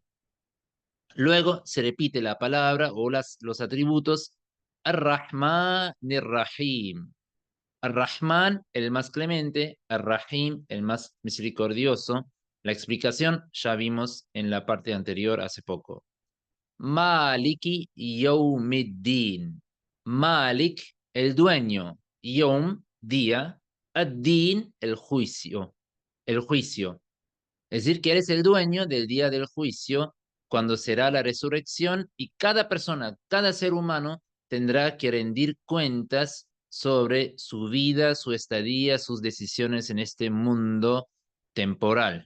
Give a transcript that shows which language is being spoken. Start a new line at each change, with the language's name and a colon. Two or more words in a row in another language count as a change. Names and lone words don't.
Spanish: Luego se repite la palabra o los atributos
Arabic: الرحمن الرحيم.
Spanish: Ar-Rahman, el más clemente, Ar-Rahim, el más misericordioso. La explicación ya vimos en la parte anterior hace poco.
Arabic: مالك يوم الدين.
Spanish: Malik, el dueño. Yom, día. Ad-Din, el juicio. El juicio. Es decir, que eres el dueño del día del juicio, cuando será la resurrección y cada persona, cada ser humano tendrá que rendir cuentas sobre su vida, su estadía, sus decisiones en este mundo temporal.